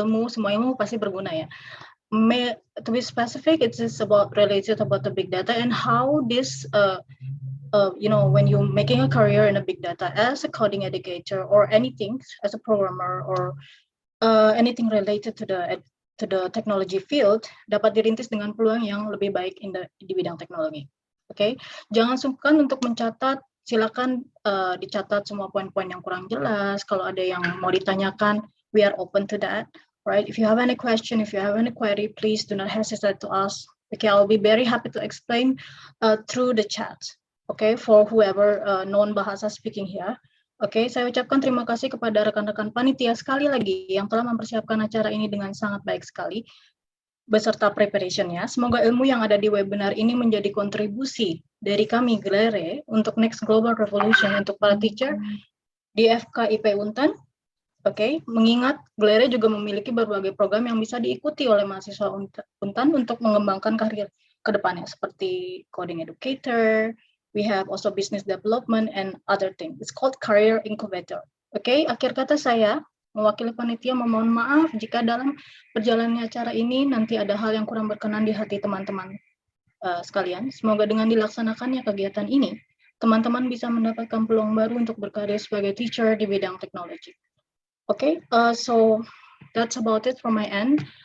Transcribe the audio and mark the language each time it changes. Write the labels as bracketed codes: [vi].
[id] Semua ilmu pasti berguna ya. [en] To be specific, it's related about the big data and how this, when you're making a career in a big data as a coding educator or anything as a programmer or anything related to the technology field [id] dapat dirintis dengan peluang yang lebih baik di bidang teknologi. Oke, jangan sungkan untuk mencatat. Silakan dicatat semua poin-poin yang kurang jelas. Kalau ada yang mau ditanyakan, [en] we are open to that. [id] Right? [en] If you have any question, if you have any query, please do not hesitate to ask. Okay, I'll be very happy to explain through the chat. Okay, for whoever non-bahasa speaking here. [id] Oke, saya ucapkan terima kasih kepada rekan-rekan panitia sekali lagi yang telah mempersiapkan acara ini dengan sangat baik sekali beserta preparation-nya. Semoga ilmu yang ada di webinar ini menjadi kontribusi dari kami GLERE untuk Next Global Revolution untuk para teacher di FKIP Untan. Oke, mengingat GLERE juga memiliki berbagai program yang bisa diikuti oleh mahasiswa Untan untuk mengembangkan karir ke depannya seperti coding educator, [en] we have also business development and other things. It's called career incubator. [id] Oke, akhir kata saya mewakili panitia memohon maaf jika dalam perjalanannya acara ini nanti ada hal yang kurang berkenan di hati teman-teman sekalian. Semoga dengan dilaksanakannya kegiatan ini, teman-teman bisa mendapatkan peluang baru untuk berkarya sebagai teacher di bidang teknologi. [en] Oke, so that's about it from my end.